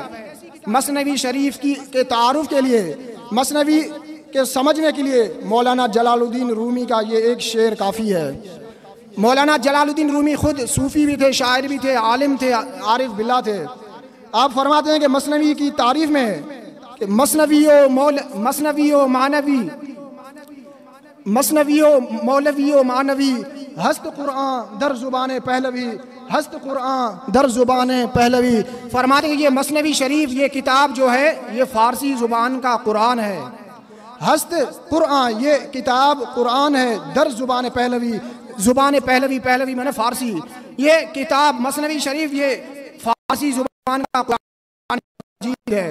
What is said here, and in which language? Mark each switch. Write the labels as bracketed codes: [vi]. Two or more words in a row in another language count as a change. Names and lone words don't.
[ur] مثنوی شریف کے تعارف کے لیے، مثنوی کے سمجھنے کے لیے مولانا جلال الدین رومی کا یہ ایک شعر کافی ہے. مولانا جلال الدین رومی خود صوفی بھی تھے، شاعر بھی تھے، عالم تھے، عارف باللہ تھے. آپ فرماتے ہیں کہ مثنوی کی تعریف میں کہ [fa] مثنوی و معنوی، مثنوی و مولوی و معنوی، ہست قرآن در زبان پہلوی، ہست قرآن در زبان پہلوی. [ur] فرماتے ہیں کہ یہ مثنوی شریف، یہ کتاب جو ہے یہ فارسی زبان کا قرآن ہے. [fa] ہست قرآن، [ur] یہ کتاب قرآن ہے. [fa] در زبان پہلوی، زبان پہلوی، پہلوی [ur] میں نے فارسی. یہ کتاب مثنوی شریف یہ فارسی زبان کا قرآن مجید ہے.